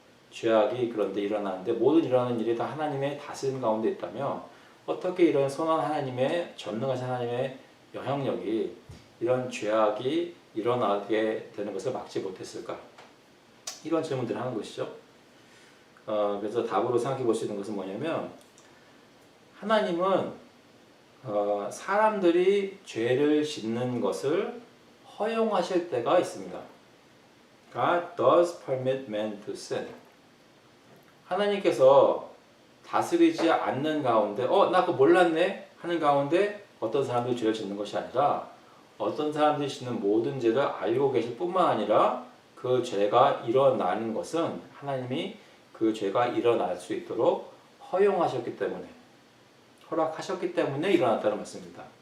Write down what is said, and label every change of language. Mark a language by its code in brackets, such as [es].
[ko] 죄악이 그런데 일어나는데, 모든 일어나는 일이 다 하나님의 다스림 가운데 있다면, 어떻게 이런 선한 하나님의, 전능하신 하나님의 영향력이 이런 죄악이 일어나게 되는 것을 막지 못했을까? 이런 질문들을 하는 것이죠. 그래서 답으로 생각해 볼 수 있는 것은 뭐냐면, 하나님은 사람들이 죄를 짓는 것을 허용하실 때가 있습니다. [en] God does permit man to sin. [ko] 하나님께서 다스리지 않는 가운데, 나 그거 몰랐네 하는 가운데 어떤 사람들이 죄를 짓는 것이 아니라, 어떤 사람들이 짓는 모든 죄를 알고 계실 뿐만 아니라 그 죄가 일어나는 것은 하나님이 그 죄가 일어날 수 있도록 허용하셨기 때문에, 허락하셨기 때문에 일어났다는 말씀입니다.